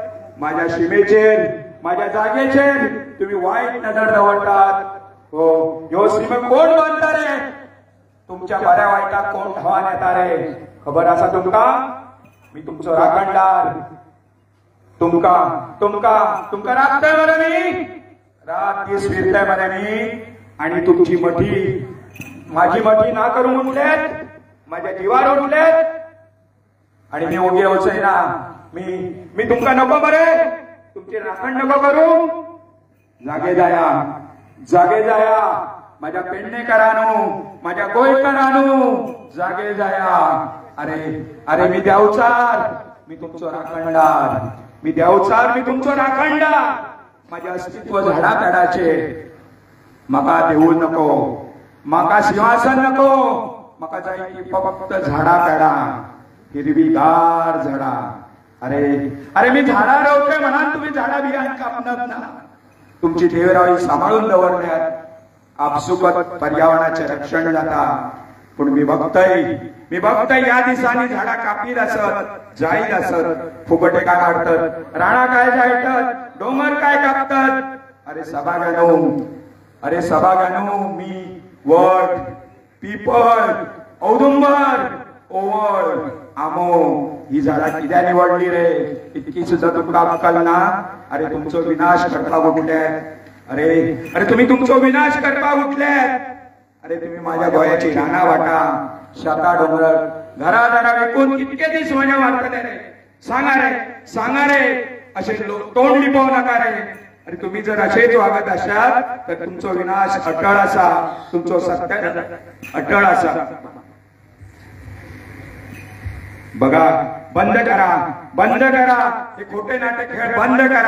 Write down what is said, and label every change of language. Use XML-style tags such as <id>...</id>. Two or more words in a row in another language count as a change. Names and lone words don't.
<kok>माझ्या सीमेचेर, माझ्या जागेचेर तुम्ही वाईट नजर दवरतात. हो, ह्यो सीमे कोण बांधता रे? तुमच्या बऱ्या वाईटाक कोण धावान येता रे? खबर आसा तुमका? मी तुमचो राखणदार. तुमका राखतोय मरे मी. रात दीस फिरतोय मरे मी. आणि तुमची माझी मठी ना करून उठलेत, माझ्या जीवावर उठलेत. आणि मी उगे होचय ना. मी तुमका नको मरे. तुमची राखण नको करू. जागे जाया माझ्या पेडणेकरांनो, माझ्या गोयकरांनो, जागे जाया. अरे मी देवचार, मी तुमचो राखणदार. मी देवचार, मी तुमचो राखणदार. माझे अस्तित्व झाडापेडाचे. म्हाका देऊळ नको, म्हाका सिंहासन नको. म्हाका जाय की फक्त झाडा पेडा, हिरवीगार झाडा. अरे मी झाडा रोवतोय म्हणून तुम्ही झाडा बियाण कापणार ना. तुमची देवराई सांभाळून दवरल्यात. आपसुकत पर्यावरणाचे रक्षण जाता. पण मी बघतोय या दिसांनी झाडा कापीत असत, जायत असत. फुगटे काय काढतात, राणा काय जायतात, डोंगर काय कापतात. अरे सभागानो, मी वड, पिपळ, औदुंबर, ओवळ, आमो ही झाडा कित्याक निवडली रे? इतकी सुद्धा तुमका अक्कल ना. अरे तुमचो विनाश करपाक उठल्यात. अरे तुम्ही तुमचो विनाश करपाक उठल्यात. अरे तुम्ही माझ्या गोयाची राना वाटा, शेता डोंगर, घरा विकून कितके दीस माझ्या वाटतले रे? सांगा रे असे तोंड लिपवू नका रे.</kok> <mr>अरे तुम्ही जर असेच वागत असाल तर तुमचो विनाश अटळ असा, तुमचो सत्य अटळ असा. बघा, बंद करा हे खोटे नाटक खेळ बंद करा.</mr>